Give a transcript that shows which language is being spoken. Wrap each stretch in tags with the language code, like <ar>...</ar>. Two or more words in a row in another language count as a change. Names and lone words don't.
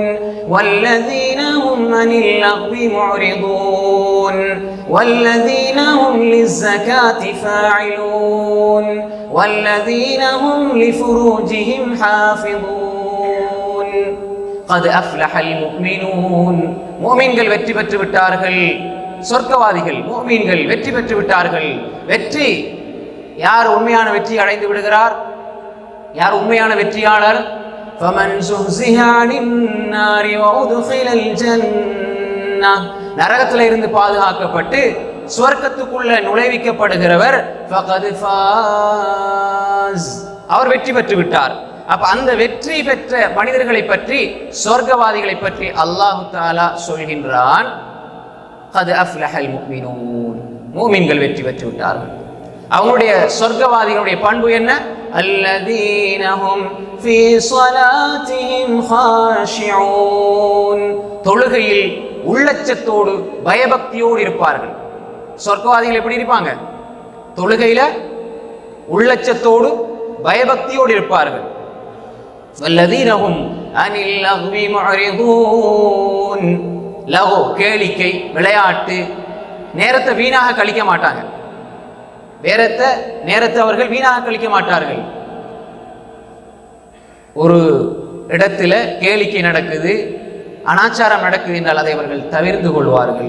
<ar>والذين هم عن اللغو معرضون والذين هم للزكاة فاعلون والذين هم لفروجهم حافظون قد أفلح المؤمنون</ar> <ta>முஃமின்கள் வெற்றி பெற்று விட்டார்கள், சொர்க்கவாதிகள் முஃமின்கள் வெற்றி பெற்று விட்டார்கள். வெற்றி யார் உண்மையான வெற்றி அடைந்து விடுகிறார்? யார் உண்மையான வெற்றியாளர்?</ta> <ar>فَمَنْ زُحْزِحَ عَنِ النَّارِ وَأُدْخِلَ الْجَنَّةَ</ar> <ta>நரகத்தில் இருந்து பாதுகாக்கப்பட்டு சுவர்க்கத்துக்குள்ள நுழைவிக்கப்படுகிறவர்</ta> <ar>فَقَدْ فَازَ</ar> <ta>அவர் வெற்றி பெற்று விட்டார். அப்ப அந்த வெற்றி பெற்ற மனிதர்களை பற்றி, சொர்க்கவாதிகளை பற்றி அல்லாஹ் தஆலா சொல்கின்றான்,</ta> <ar>قَدْ أَفْلَحَ الْمُؤْمِنُونَ</ar> <ta>முஃமின்கள் வெற்றி பெற்று விட்டார்கள். அவங்களுடைய சொர்க்கவாதிகளுடைய பண்பு என்ன?</ta> <ar>الَّذِينَ هُمْ فِي صَلَاتِهِمْ خَاشِعُونَ</ar> <ta>தொழுகையில் உள்ளச்சத்தோடு பயபக்தியோடு இருப்பார்கள்.</ta> <ar>சொர்க்கவாதிகள் எப்படி இருப்பாங்க? தொழுகையில உள்ளச்சத்தோடு பயபக்தியோடு இருப்பார்கள். وَالَّذِينَ هُمْ عَنِ اللَّغْوِ مُعْرِضُونَ</ar> <ta>லகு கேளிக்கை விளையாட்டு நேரத்தை வீணாக கழிக்க மாட்டாங்க. நேரத்தை அவர்கள் வீணாக கழிக்க மாட்டார்கள். ஒரு இடத்துல கேளிக்கை நடக்குது, அனாச்சாரம் நடக்குது என்றால் அதை அவர்கள் தவிர்த்து கொள்வார்கள்.</ta>